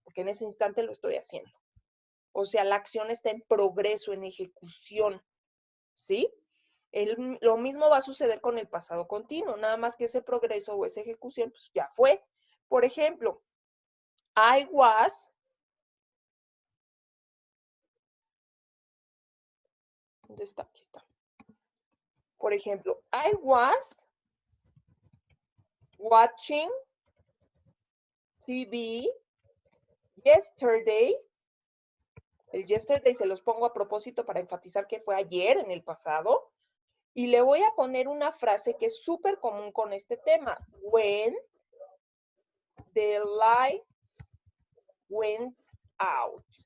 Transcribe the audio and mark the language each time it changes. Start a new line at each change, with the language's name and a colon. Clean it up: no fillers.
Spanish: Porque en ese instante lo estoy haciendo. O sea, la acción está en progreso, en ejecución. ¿Sí? Lo mismo va a suceder con el pasado continuo, nada más que ese progreso o esa ejecución pues ya fue. Por ejemplo,
English: I was,
Spanish: ¿dónde está? Aquí está. Por ejemplo,
English: I was watching TV yesterday
Spanish: El yesterday se los pongo a propósito para enfatizar que fue ayer, en el pasado. Y le voy a poner una frase que es súper común con este tema.
English: When the light went out.